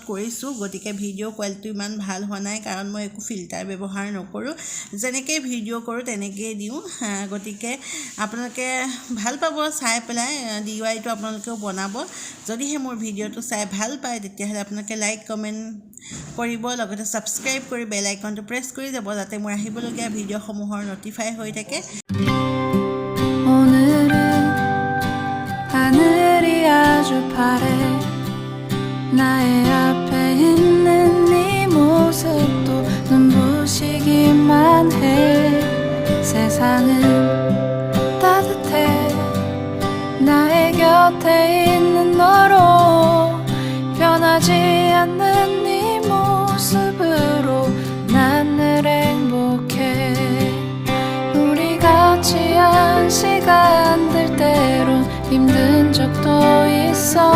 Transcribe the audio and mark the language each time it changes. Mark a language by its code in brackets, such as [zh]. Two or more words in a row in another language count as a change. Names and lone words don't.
[as] কৰিছোঁ গতিকে [en] video quality [as] ইমান ভাল হোৱা নাই কাৰণ মই একো ফিল্টাৰ ব্যৱহাৰ নকৰোঁ যেনেকৈ ভিডিঅ' কৰোঁ তেনেকৈ দিওঁ গতিকে আপোনালোকে ভাল পাব চাই পেলাই DIYটো আপোনালোকেও বনাব যদিহে মোৰ ভিডিঅ'টো চাই ভাল পায় তেতিয়াহ'লে আপোনালোকে [en] like comment [as] কৰিব লগতে সাবস্ক্ৰাইব কৰি বেল আইকনটো প্ৰেছ কৰি যাব যাতে মোৰ আহিবলগীয়া ভিডিঅ'সমূহৰ নটিফাই হৈ থাকে [ko] 오늘은 하늘이 아주 파래 나의 앞에 있는 네 모습도 눈부시기만 해 세상은 따뜻해 나의 곁에 있는 너로 변하지 않는 네 모습으로 난 늘 행복해 우리 같이 한 시간들 때론 힘든 적도 있어